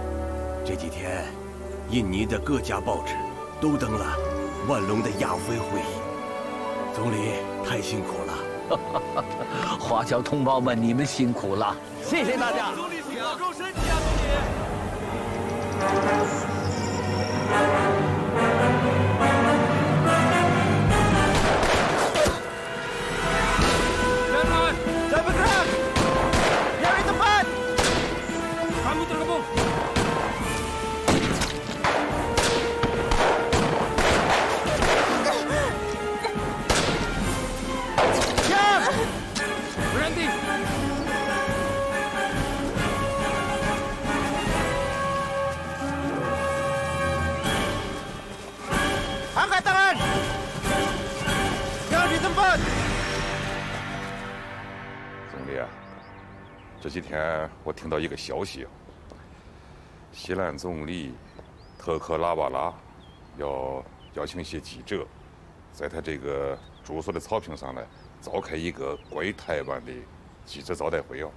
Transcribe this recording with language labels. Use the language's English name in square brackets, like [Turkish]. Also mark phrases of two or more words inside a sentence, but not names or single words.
[Chinese] 这几天，印尼的各家报纸都登了万隆的亚非会议，总理太辛苦了。华侨同胞们，你们辛苦了，谢谢大家。总理保重身体啊，总理。 [Indonesian] Jangan bergerak! Biar di tempat! Kamu terkepung! Diam! Berhenti! Angkat tangan! Jangan di tempat! [Chinese] 总理啊，这几天我听到一个消息啊，西兰总理特克拉瓦拉要邀请一些记者，在他这个住所的草坪上呢，召开一个关于台湾的记者招待会哦。